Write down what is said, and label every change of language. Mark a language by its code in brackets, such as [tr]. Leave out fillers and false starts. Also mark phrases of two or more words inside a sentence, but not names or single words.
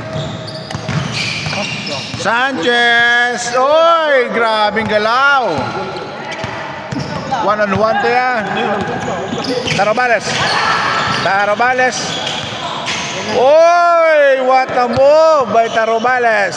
[tl] Sanchez! Oy! Grabing galaw! 1-on-1 to yan. Tarobales. Oy! [en] What a move by Tarobales.